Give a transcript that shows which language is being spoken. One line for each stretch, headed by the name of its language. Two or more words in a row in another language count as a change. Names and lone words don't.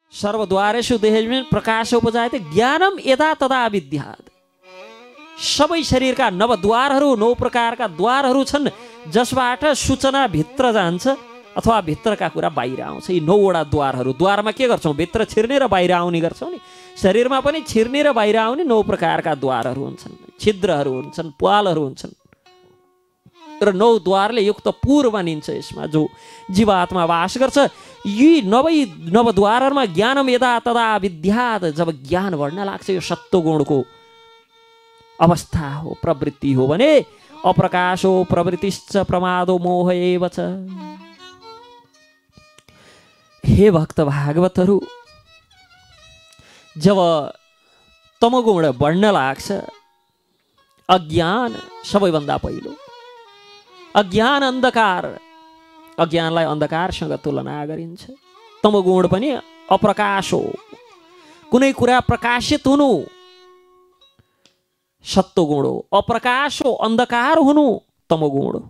Sanskrit: सर्वद्वारेषु देहेस्मिन् प्रकाशोपजायते ज्ञानम यदा तदा विद्यात्।
Nepali: सबै शरीरका नवद्वारहरू 9 प्रकारका द्वारहरू छन् जसबाट सूचना भित्र जान्छ अथवा भित्रका कुरा बाहिर आउँछ। यी 9 वटा द्वारहरू, द्वारमा के गर्छौँ? भित्र छिर्ने र बाहिर आउने गर्छौँ नि। शरीरमा पनि छिर्ने र बाहिर आउने 9 प्रकारका द्वारहरू हुन्छन्, छिद्रहरू हुन्छन्, प्वालहरू हुन्छन् र 9 द्वारले युक्त पुर बनिन्छ यसमा जो जीवात्मा वास गर्छ। यी नवद्वारहरूमा
Sanskrit: ज्ञानम यदा तदा विद्यात्,
Nepali: जब ज्ञान बढ्न लाग्छ, यो सत्वगुणको अवस्था हो, प्रवृत्ति हो भने
Sanskrit: अप्रकाशो प्रवृत्तिश्च प्रमादो मोह एव च।
Nepali: हे भक्त भागवतहरू, जब तमोगुण बढ्न लाग्छ, अज्ञान सबैभन्दा पहिलो, अज्ञान अन्धकार, अज्ञानलाई अन्धकारसँग तुलना गरिन्छ। तमोगुण पनि अप्रकाश हो, कुनै कुरा प्रकाशित हुनु सत्वगुण हो, अप्रकाश हो, अन्धकार हुनु तमोगुण हो।